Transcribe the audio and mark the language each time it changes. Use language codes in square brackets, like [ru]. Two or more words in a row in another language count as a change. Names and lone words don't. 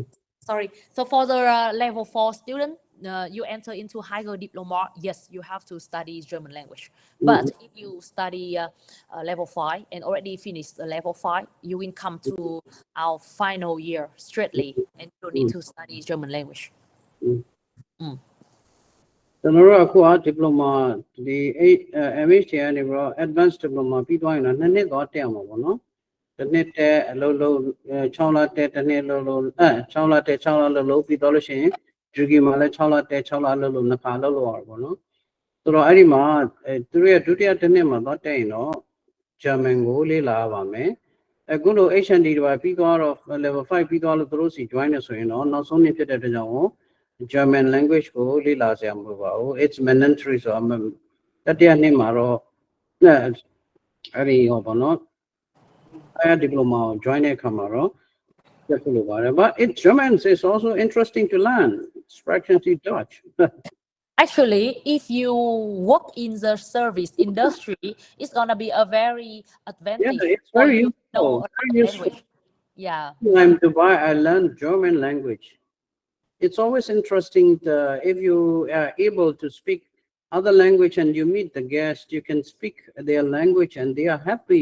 [en] So for the level 4 student, you enter into higher diploma. Yes, you have to study German language. But if you study level 5 and already finished the level 5, you will come to our final year straightly, and you don't need to study German language. [my] ကျွန်တော်တို့အခုဒီပလိုမာဒီ MHA ကနေပြီးတော့ advanced diploma ပြီးသွားရင်တော့2နှစ်တော့တက်အောင်ပါဗောနော်တစ်နှစ်တက်အလုပ်လုပ်6လတက်တစ်နှစ်လုပ် 6လတက်6လလုပ်ပြီးတော့လို့ရှိရင် degree မှာလည်း6လတက်6လလုပ်နှစ်ခါလုပ်ရပါဗောနော်ဆိုတော့အဲ့ဒီမှာသူတို့ ရဲ့ဒုတိယတစ်နှစ်မှာတော့တက်ရင်တော့ German ကိုလေ့လာရပါမယ်အခုလို HND တွေပါပြီးသွားတော့ level 5ပြီးသွားလို့သူတို့စီ join နေဆိုရင်တော့နောက်ဆုံးနှစ်ဖြစ်တဲ့အတွက်ကြောင့် [en] German language [my] ကိုလေ့လာစရာမလိုပါဘူး [en] it's mandatory [my] ဆိုတော့တတိယနှစ်မှာတော့အဲ့ဒီဟောပါနော်အဲ့ဒီ diploma ကို join တဲ့အခါမှာတော့တက်လို့ပါတယ် [en] but German is also interesting to learn especially Dutch Actually, if you work in the service industry, it's gonna be a very advantage. Yeah, it's for very you to know useful, a very language. useful. Yeah. When I'm in Dubai, I learned German language. It's always interesting if you are able to speak other language and you meet the guest, you can speak their language and they are happy.